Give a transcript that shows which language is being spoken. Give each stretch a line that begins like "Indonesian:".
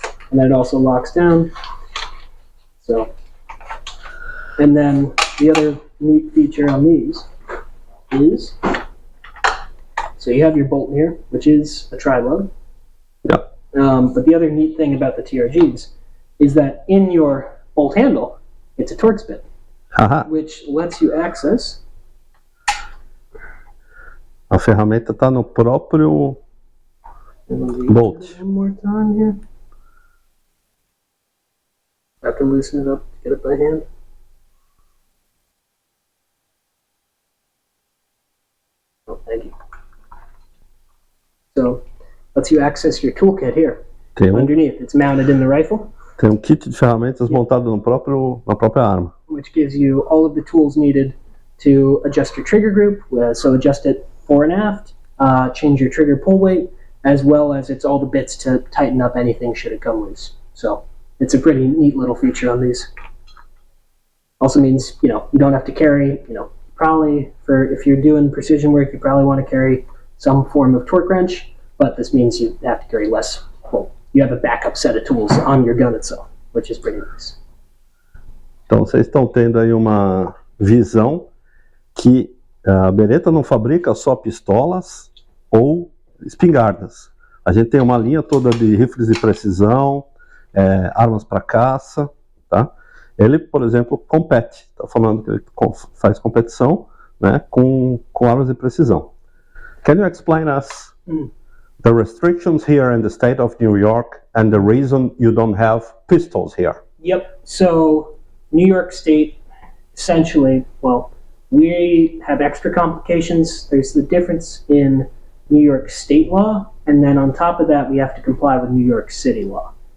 English: and then it also locks down. So, and then the other neat feature on these is, so you have your bolt here, which is a tri-load. Yeah. But the other neat thing about the TRGs is that in your bolt handle, it's a Torx bit, Haha. which lets you access.
Portuguese: A ferramenta está no próprio bolt.
English: One more time here. I have to loosen it up to get it by hand. Oh, thank you. So, lets you access your toolkit here. Underneath, it's mounted in the rifle.
Portuguese: Tem kit de ferramentas montado no na própria arma.
English: Which gives you all of the tools needed to adjust your trigger group. So adjust it fore and aft, change your trigger pull weight, as well as it's all the bits to tighten up anything should it come loose. So it's a pretty neat little feature on these. Also means, you don't have to carry, probably if you're doing precision work, you probably want to carry some form of torque wrench, but this means you have to carry less. Well, you have a backup set of tools on your gun itself, which is pretty nice.
Portuguese: Então vocês estão tendo aí uma visão que a Beretta não fabrica só pistolas ou espingardas. A gente tem uma linha toda de rifles de precisão, armas para caça, tá? Ele, por exemplo, compete. Está falando que ele faz competição, né, com armas de precisão.
English: Can you explain us the restrictions here in the state of New York and the reason you don't have pistols here? Yep. So New York State, essentially, well, we have extra complications. There's the difference in New York State law, and then on top of that, we have to comply with New York City law.